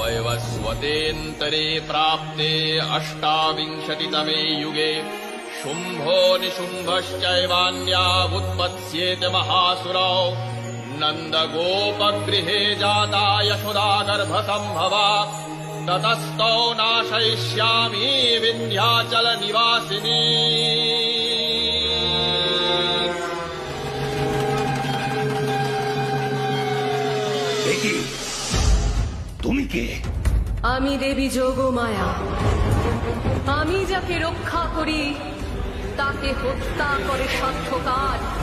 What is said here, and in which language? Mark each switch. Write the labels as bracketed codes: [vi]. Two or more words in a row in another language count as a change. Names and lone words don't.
[sa] स्वतेऽन्तरे प्राप्ते अष्टाविंशतितमे युगे शुम्भो निशुम्भश्चैवान्यावुत्पत्स्येते महासुरौ नन्दगोपगृहे जाता यशोदागर्भसम्भवा ततस्तौ नाशयिष्यामि विन्ध्याचलनिवासिनी। [bn] তুমি কে? আমি দেবী যোগমায়া। আমি যাকে রক্ষা করি তাকে হত্যা করে সাধ্যকার।